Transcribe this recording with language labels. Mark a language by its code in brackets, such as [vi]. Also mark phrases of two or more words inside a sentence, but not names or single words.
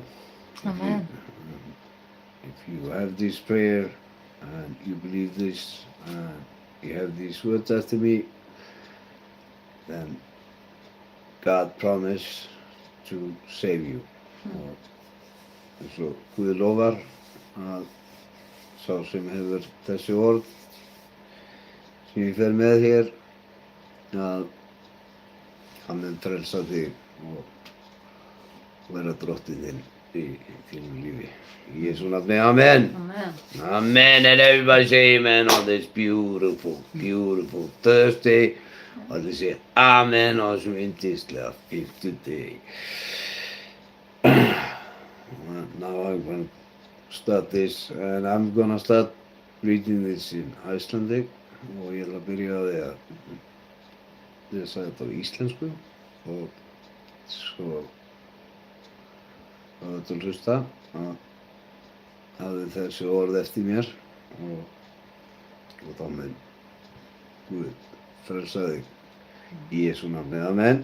[en] Amen. If you have this prayer and you believe this and you have these words after me, then God promised to save you. [is] Og svo Guð lofar að sá sem hefur þessi orð sem ég fer með hér að hann mun frelsa þig og vera drottinn þinn. í þínu lífi. Í Jesú nafni, amen. Amen. [en] Amen, and everybody say amen on this beautiful, beautiful Thursday. [is] Og allir [en] say amen on [is] þessum yndislega fimmtudegi. [en] Now I'm going to start this, and I'm going to start reading this in Icelandic. [is] Og ég ætla að byrja á því að lesa þetta á íslensku og svo að þetta hlusta að hafði þessi orð eftir mér og þá mun Guð frelsa þig í Jesú nafni, amen.